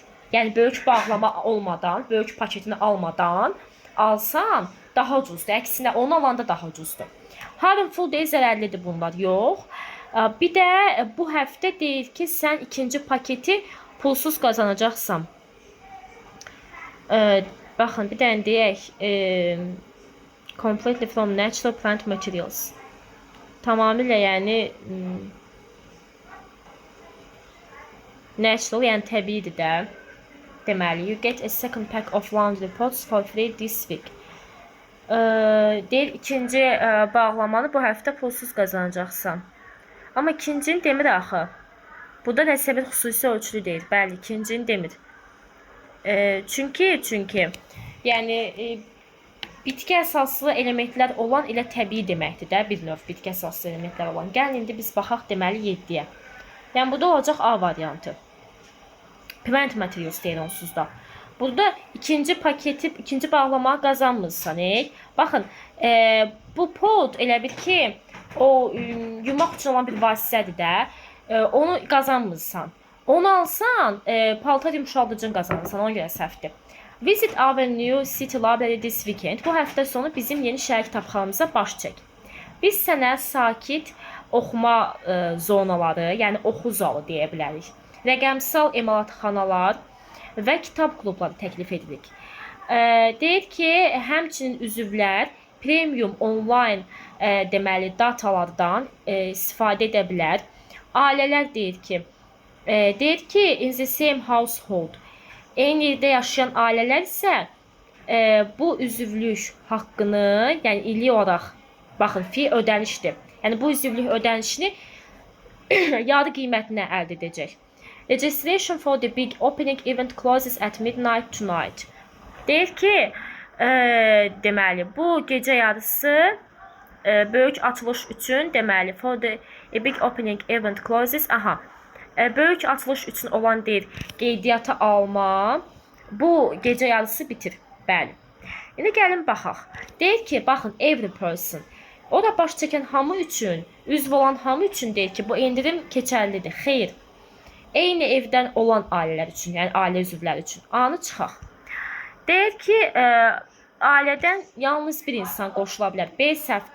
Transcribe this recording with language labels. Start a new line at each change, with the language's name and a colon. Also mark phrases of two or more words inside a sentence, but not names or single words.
Azerbaijani: Yəni böyük bağlama olmadan, böyük paketini almadan alsan daha ucuzdur. Əksinə onu alanda daha ucuzdur. Harmful deyir, zərərlidir bunlar. Yox. Bir də bu həftə deyir ki, sən ikinci paketi pulsuz qazanacaqsan. Baxın, bir dənə deyək,
English: completely from natural plant materials.
Azerbaijani: Tamamilə, yəni natural, yəni təbiidir də. Deməli,
English: you get a second pack of laundry pots for free this week.
Azerbaijani: Deyir, ikinci bağlamanı bu həftə pulsuz qazanacaqsan. Amma ikincini demir axı. Burada nəsə bir xüsusi ölçülü deyir. Bəli, ikincini demir. Çünki yəni bitki əsaslı elementlər olan elə təbii deməkdir də, bir növ bitki əsaslı elementlər olan. Gəlin indi biz baxaq deməli 7-yə. Yəni burada olacaq A variantı.
English: Plant materials
Azerbaijani: deyir onsuz da. Burada ikinci paketi, ikinci bağlamağı qazanmırsan. Baxın, bu pod elə bir ki, o yumaq üçün olan bir vasitədir də. Onu qazanmırsan. Onu alsan, paltar yumşaldıcını qazanırsan. Ona görə səhvdir.
English: Visit our new city library this weekend.
Azerbaijani: Bu həftə sonu bizim yeni şəhər kitabxanamıza baş çək. Biz sənə sakit oxuma zonaları, yəni oxu zalı deyə bilərik. Rəqəmsal emalatxanalar və kitab klubları təklif edirik. Deyir ki, həmçinin üzvlər
English: premium online
Azerbaijani: deməli datalardan istifadə edə bilər. Ailələr deyir ki,
English: in the same household.
Azerbaijani: Eyni yerdə yaşayan ailələr isə bu üzvlük haqqını, yəni illik olaraq, baxın, fi ödənişdir. Yəni bu üzvlük ödənişini yarı qiymətinə əldə edəcək.
English: Registration for the big opening event closes at midnight tonight.
Azerbaijani: Deyir ki, deməli, bu gecə yarısı böyük açılış üçün, deməli,
English: for the big opening event closes,
Azerbaijani: böyük açılış üçün olan deyir, qeydiyyata alma, bu gecə yarısı bitir. Bəli. İndi gəlin baxaq. Deyir ki, baxın,
English: every person.
Azerbaijani: O da baş çəkən hamı üçün, üzv olan hamı üçün deyir ki, bu endirim keçərlidir. Xeyr. Eyni evdən olan ailələr üçün, yəni ailə üzvləri üçün. A-nı çıxaq. Deyir ki, ailədən yalnız bir insan qoşula bilər. B səhvdir.